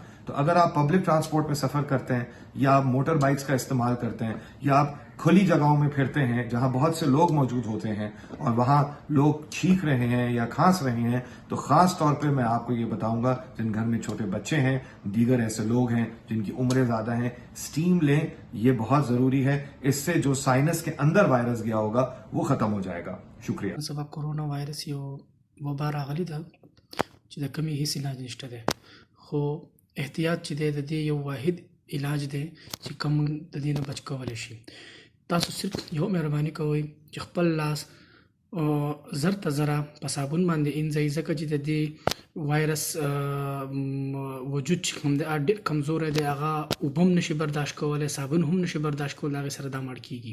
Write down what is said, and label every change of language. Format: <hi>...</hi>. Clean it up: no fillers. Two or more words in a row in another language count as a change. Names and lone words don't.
<ur>تو اگر آپ</ur> <en>public transport</en> <ur>میں سفر کرتے ہیں، یا آپ</ur> <en>motor bikes</en> <ur>کا استعمال کرتے ہیں، یا آپ کھلی جگہوں میں پھرتے ہیں جہاں بہت سے لوگ موجود ہوتے ہیں اور وہاں لوگ چھینک رہے ہیں یا کھانس رہے ہیں، تو خاص طور پہ میں آپ کو یہ بتاؤں گا، جن گھر میں چھوٹے بچے ہیں، دیگر ایسے لوگ ہیں جن کی عمریں زیادہ ہیں، سٹیم لیں، یہ بہت ضروری ہے. اس سے جو سائنس کے اندر وائرس گیا ہوگا وہ ختم ہو جائے گا. شکریہ.</ur> <ps>سبب کرونا وایرس یو وبا راغلې ده چې د کمی هیڅ علاج نشته دی، خو احتیاط چې دی د دې یو واحد علاج دی چې کوم د دې نه بچ کولی شي. تاسو صرف یو مهرباني کوئ چې خپل لاس زر ته زره په صابون باندې انځئ، ځکه چې د دې وایرس وجود چې کوم دی ډېر کمزوری دی، هغه اوبه هم نشي برداشت کولی، صابون هم نشي برداشت کولی، هغې سره دا مړ کیږي.</ps>